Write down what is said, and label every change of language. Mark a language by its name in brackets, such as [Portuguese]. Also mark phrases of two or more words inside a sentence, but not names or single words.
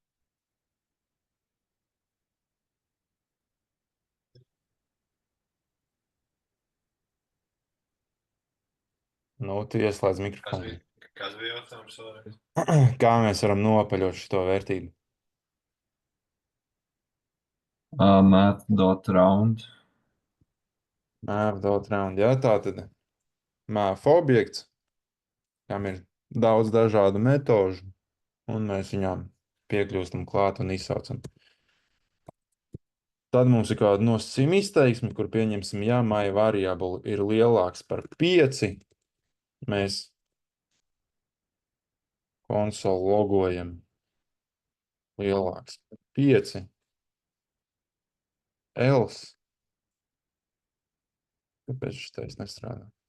[Latvian] Nu, tu ieslēdz mikrofonu. Kas bija jautājums vēlreiz? Kā mēs varam nopaļot šo vērtību? Math.round. Math.round, jā, tā tad math objekts, kam ir daudz dažādu metožu, un mēs viņām piekļūstam klāt un izsaucam. Tad mums ir kāda nosacījuma izteiksme, kur pieņemsim, ja [English] my variable [Latvian] ir lielāks par 5, mēs konsoli logojam lielāks par 5, else. Kāpēc šis tais nestrādā?